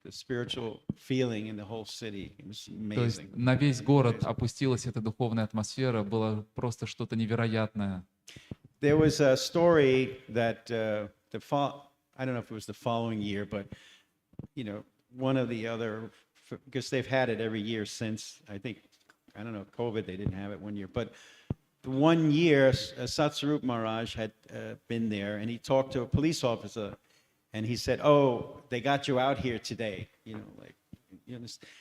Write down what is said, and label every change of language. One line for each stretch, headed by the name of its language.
English: The spiritual feeling in the whole city, it was
Russian: То есть
English: amazing.
Russian: на весь город опустилась эта духовная атмосфера, было просто что-то невероятное.
English: There was a story that I don't know if it was the following year, but one of the other, because they've had it every year since, I don't know, COVID, they didn't have it one year, but the one year, Satsarup Maharaj had been there, and he talked to a police officer, and he said, "Oh, they got you out here today," like You understand?